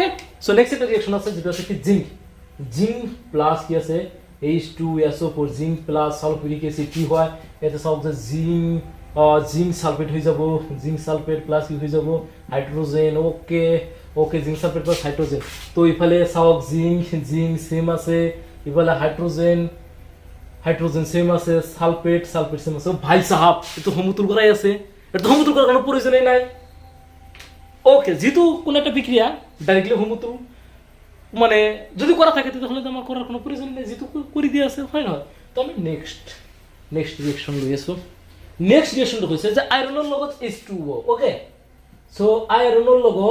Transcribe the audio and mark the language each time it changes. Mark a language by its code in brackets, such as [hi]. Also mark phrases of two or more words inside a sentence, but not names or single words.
[as] চ' নেক্সট এটা ৰিয়েকশ্যন আছে যিটো আছে কি [en] zinc plus [as] কি আছে H2SO4 [en] zinc plus sulphuric acid [as] কি হয় ইয়াতে চাওক যে [en] zinc sulphate [as] হৈ যাব [en] zinc sulphate plus [as] কি হৈ যাব হাইড্ৰজেন ওকে [en] zinc sulphate plus hydrogen [as] তো ইফালে চাওক জিংক সেম আছে ইফালে হাইড্রোজেন সেম আছে সালফেট সেম আছে [hi] भाई साहब [as] এটো সমতুল করাই আছে এটো সমতুল করার কোনো প্রয়োজনই নাই ওকে [bn] যেহেতু কোন একটা বিক্রিয়া ডাইরেক্টলি সমতুল মানে যদি করা থাকে তাহলে তো আমার করার কোনো প্রয়োজন নেই যেহেতু করে দিয়ে আছে হয় না তো আমি [en] next reaction [bn] লই আছো [en] next reaction [bn] হইছে যে আয়রনের লগত H2O [en] okay so [bn] আয়রনের